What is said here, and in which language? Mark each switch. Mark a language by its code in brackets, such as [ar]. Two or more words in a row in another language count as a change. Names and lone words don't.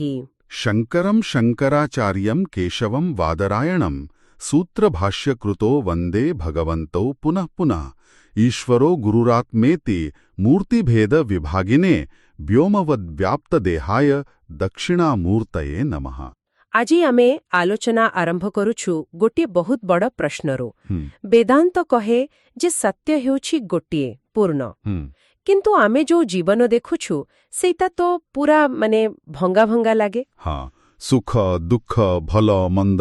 [sa] शङ्करं शङ्कराचार्यं केशवं वादरायणं सूत्रभाष्यकृतो वन्दे भगवन्तौ पुनः पुनः ईश्वरो गुरुरात्मेति मूर्तिभेदविभागिने व्योमवद्व्याप्तदेहाय दक्षिणामूर्तये नमः। [or] ଆଜି ଆମେ ଆଲୋଚନା ଆରମ୍ଭ କରୁଛୁ ଗୋଟିଏ ବହୁତ ବଡ଼ ପ୍ରଶ୍ନରୁ। ବେଦାନ୍ତ କହେ ଯେ ସତ୍ୟ ହେଉଛି ଗୋଟିଏ ପୂର୍ଣ୍ଣ, କିନ୍ତୁ ଆମେ ଯୋଉ ଜୀବନ ଦେଖୁଛୁ ସେଇଟା ତ ପୁରା ଭଙ୍ଗା ଭଙ୍ଗା ଲାଗେ। ହଁ, ସୁଖ ଦୁଃଖ ଭଲ ମନ୍ଦ,